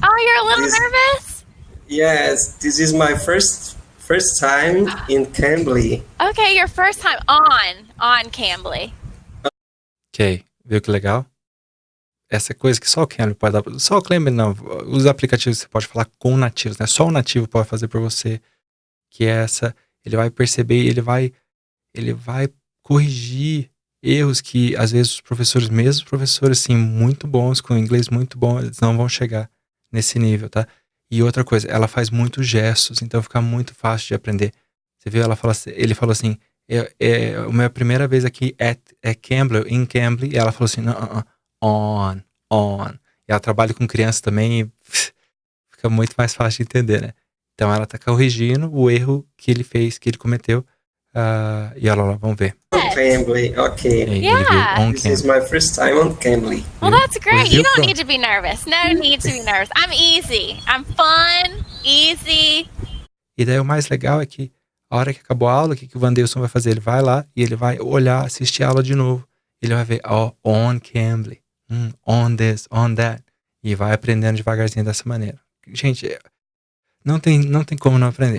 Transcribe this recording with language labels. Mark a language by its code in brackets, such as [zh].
[en] Oh, you're a little nervous? Yes, this is my first time in Cambly. Okay, your first time on Cambly. [pt] Ok, viu que legal? Essa coisa que só o Cambly pode dar. Só o Cambly não. Os aplicativos você pode falar com nativos, né? Só o nativo pode fazer por você. Que é essa. Ele vai perceber, ele vai corrigir erros que às vezes os professores, mesmo professores assim, muito bons, com inglês muito bom, eles não vão chegar nesse nível, tá? E outra coisa, ela faz muitos gestos, então fica muito fácil de aprender. Você viu? Ele falou assim, a minha primeira vez aqui é Cambly, em Cambly, e ela falou assim, não, on. E ela trabalha com crianças também e fica muito mais fácil de entender, né? Então ela tá corrigindo o erro que ele fez, que ele cometeu. E olha lá, vamos ver. [en] Cambly, okay. Yeah. This is my first time on Cambly. Well, that's great. You don't need to be nervous. No need to be nervous. I'm easy. I'm fun, easy. [pt] E daí o mais legal é que a hora que acabou a aula, o que o Wandeilson vai fazer? Ele vai lá e ele vai olhar, assistir a aula de novo. Ele vai ver, [en] on Cambly, on this, on that. [pt] E vai aprendendo devagarzinho dessa maneira. Gente, não tem como não aprender.